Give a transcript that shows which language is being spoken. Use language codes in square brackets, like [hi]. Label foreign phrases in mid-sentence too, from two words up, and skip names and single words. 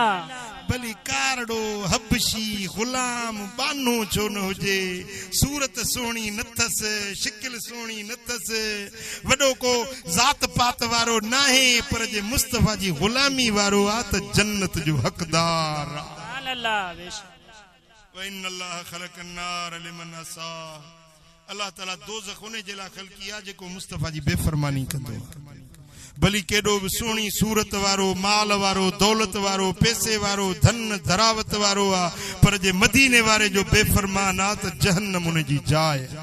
[sd] भली कारड़ो हबशी गुलाम बानो छो न हुजे सूरत सुहिणी नथस शिकिल सुहिणी नथस वॾो को ज़ात पात वारो नाहे पर जे मुस्तफ़ा जी गुलामी वारो आहे त जन्नत जो हक़दार आहे [ar] سبحان الله وإن الله خلق النار لمن عصى [sd] अल्लाह ताला दोज़ख उन जे लाइ ख़लक़ी आहे जेको मुस्तफ़ा जी बेफ़रमानी कंदो भली केॾो बि सुहिणी सूरत वारो माल वारो दौलत वारो पैसे वारो धन धरावत वारो आहे पर जे मदीने वारे जो बेफ़रमान आहे त जहन्नम उन जी जाइ